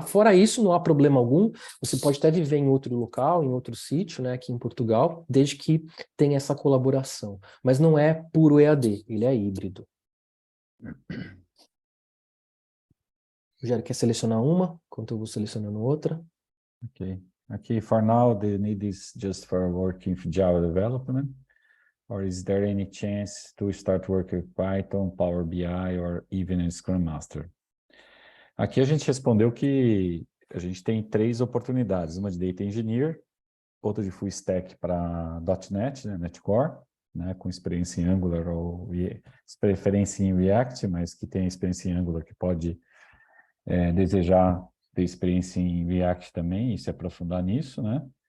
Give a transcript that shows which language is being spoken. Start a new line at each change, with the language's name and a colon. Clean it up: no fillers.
Portuguese: Fora isso, não há problema algum, você pode até viver em outro local, em outro sítio, né, aqui em Portugal, desde que tenha essa colaboração. Mas não é puro EAD, ele é híbrido. Rogério, quer selecionar uma, enquanto eu vou selecionando outra? Ok. Aqui,
English: for now, the need is just for working with Java development, or is there any chance to start working with Python, Power BI, or even a Scrum Master?
Portuguese: Aqui a gente respondeu que a gente tem 3 oportunidades, uma de Data Engineer, outra de Full Stack para .NET, né, NetCore, né, com experiência em Angular ou preferência em React, mas que tem experiência em Angular, que pode desejar ter experiência em React também e se aprofundar nisso, né?